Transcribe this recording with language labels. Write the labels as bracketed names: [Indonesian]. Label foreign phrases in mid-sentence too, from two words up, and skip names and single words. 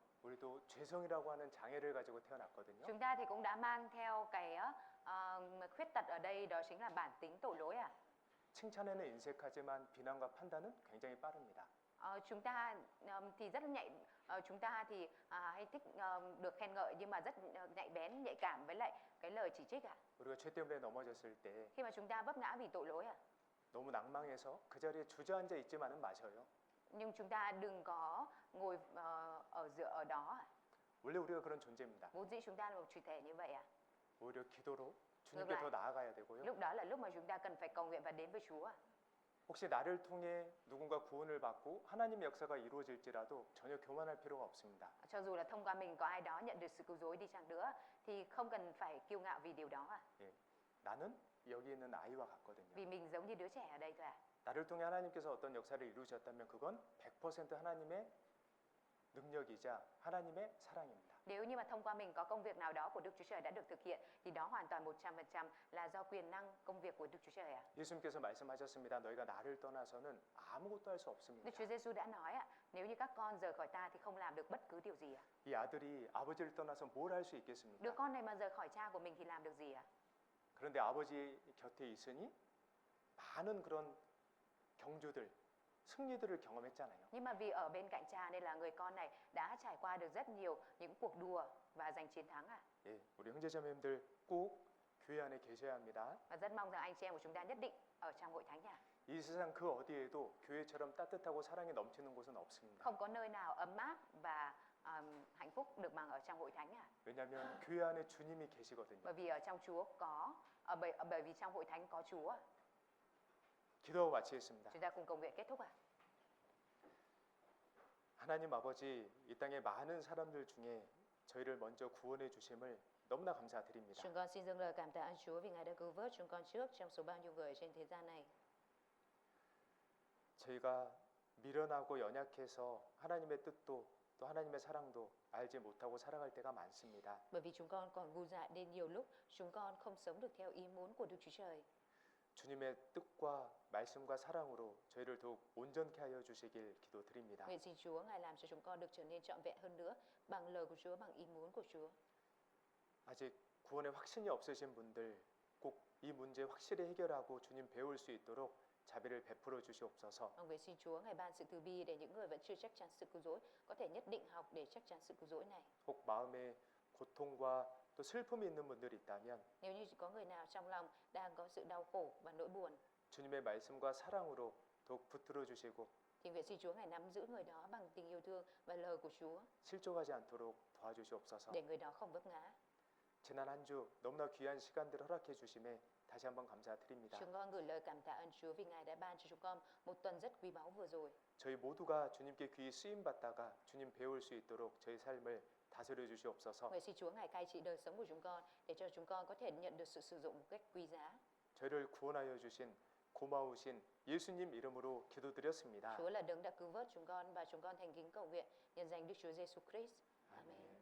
[Korean] 우리도 죄성이라고 하는 장애를 가지고 태어났거든요. [Vietnamese] Chúng ta thì cũng đã mang theo cái khuyết tật ở đây, đó chính là bản tính tội lỗi à. [Korean] 칭찬에는 인색하지만 비난과 판단은 굉장히 빠릅니다. [Vietnamese] Chúng ta thì rất là nhạy, chúng ta thì hay thích được khen ngợi nhưng mà rất nhạy bén, nhạy cảm với lại cái lời chỉ trích à. [Korean] 우리가 죄 때문에 넘어졌을 때 [Vietnamese] Khi mà chúng ta vấp ngã vì tội lỗi à. [Korean] 너무 낭망해서 그 자리에 주저앉아 있지만은 마셔요. [Vietnamese] Nhưng chúng ta đừng có ngồi ở đó à. [Korean] 원래 우리가 그런 존재입니다. [Vietnamese] Vốn dĩ chúng ta là một chủ thể như vậy à. [Korean] 오히려 기도로 주님께 더 나아가야 되고요. [Vietnamese] Lúc đó là lúc mà chúng ta cần phải cầu nguyện và đến với Chúa à. [Korean] 혹시 나를 통해 누군가 구원을 받고 하나님의 역사가 이루어질지라도 전혀 교만할 필요가 없습니다. [Vietnamese] Cho dù là thông qua mình có ai đó nhận được sự cứu rỗi đi chăng nữa thì không cần phải kiêu ngạo vì điều đó à. [Korean] 예, 나는 여기 있는 아이와 같거든요. [Vietnamese] Vì mình giống như đứa trẻ ở đây thôi à. [Korean] 나를 통해 하나님께서 어떤 역사를 이루셨다면 그건 100% 하나님의 능력이자 하나님의 사랑입니다. [Vietnamese] Nếu như mà thông qua mình có công việc nào đó của Đức Chúa Trời đã được thực hiện thì đó hoàn toàn 100% là do quyền năng công việc của Đức Chúa Trời à. [Korean] 예수님께서 말씀하셨습니다. 너희가 나를 떠나서는 아무것도 할 수 없습니다. [Vietnamese] Đức Chúa Giêsu đã nói ạ, nếu như các con rời khỏi ta thì không làm được bất cứ điều gì ạ. [Korean] 이 아들이 아버지를 떠나서 뭘 할 수 [Vietnamese] Đứa [Korean] 있겠습니까? [Vietnamese] con này mà rời khỏi cha của mình thì làm được gì ạ? [Korean] 그런데 아버지 곁에 있으니 많은 그런 경주들, 승리들을 경험했잖아요. [Vietnamese] Nhưng mà vì ở bên cạnh cha nên là người con này đã trải qua được rất nhiều những cuộc đua và giành chiến thắng ạ. [Korean] 예, 우리 형제자매님들 꼭 교회 안에 계셔야 합니다. [Vietnamese] Và rất mong rằng anh chị em của chúng ta nhất định ở trong hội thánh nhà. [Korean] 이 세상 그 어디에도 교회처럼 따뜻하고 사랑이 넘치는 곳은 없습니다. [Vietnamese] Không có nơi nào ấm áp và hạnh phúc được bằng ở trong hội thánh à. [Korean] 왜냐하면 교회 안에 주님이 계시거든요. [Vietnamese] Bởi vì ở trong Chúa có bởi vì trong hội thánh có Chúa ạ. [Korean] 기도하고 마치겠습니다. [Vietnamese] Chúng ta cùng cầu nguyện kết thúc ạ. [Korean] 하나님 아버지, 이 땅의 많은 사람들 중에 저희를 먼저 구원해 주심을 너무나 감사드립니다. [Vietnamese] Chúng con xin dâng lời cảm tạ ơn Chúa vì Ngài đã cứu vớt chúng con trước trong số bao nhiêu người trên thế gian này. [Korean] 저희가 미련하고 연약해서 하나님의 뜻도 또 하나님의 사랑도 알지 못하고 살아갈 때가 많습니다. [Vietnamese] Bởi vì chúng con còn ngu dại nên nhiều lúc chúng con không sống được theo ý muốn của Đức Chúa Trời. [Korean] 주님의 뜻과 말씀과 사랑으로 저희를 더욱 온전케 하여 주시길 기도드립니다. [Vietnamese] Nguyện xin Chúa Ngài làm cho chúng con được trở nên trọn vẹn hơn nữa bằng lời của Chúa, bằng ý muốn của Chúa. [Korean] 아직 구원에 확신이 없으신 분들 꼭 이 문제 확실히 해결하고 주님 배울 수 있도록 자비를 베풀어 주시옵소서. [Vietnamese] Nguyện xin Chúa Ngài ban sự từ bi để những người vẫn chưa chắc chắn sự cứu rỗi có thể nhất định học để chắc chắn sự cứu rỗi này. [Korean] 혹 마음에 고통과 또 슬픔이 있는 분들이 있다면 [Vietnamese] Nếu như có người nào trong lòng đang có sự đau khổ và nỗi buồn [Korean] 주님의 말씀과 사랑으로 더욱 붙들어 주시고 [Vietnamese] thì nguyện xin Chúa Ngài nắm giữ người đó bằng tình yêu thương và lời của Chúa [Korean] 실족하지 않도록 도와주시옵소서. [Vietnamese] để người đó không vấp ngã. [Korean] 지난 한 주 너무나 귀한 시간들을 허락해 주심에 다시 한번 감사드립니다. [Vietnamese] Chúng con gửi lời cảm tạ ơn Chúa vì Ngài đã ban cho chúng con một tuần rất quý báu vừa rồi. [Korean] 저희 모두가 주님께 귀히 쓰임 받다가 주님 배울 수 있도록 저희 삶을 다스려 주시옵소서. [Vietnamese] Nguyện xin Chúa Ngài cai trị đời sống của chúng con để cho chúng con có thể nhận được sự sử dụng một cách quý giá. [Korean] 저희를 구원하여 주신 고마우신 예수님 이름으로 기도드렸습니다. [Vietnamese] Chúa là đấng đã cứu vớt chúng con và chúng con thành kính cầu nguyện nhân danh Đức Chúa Giêsu Christ. Amen.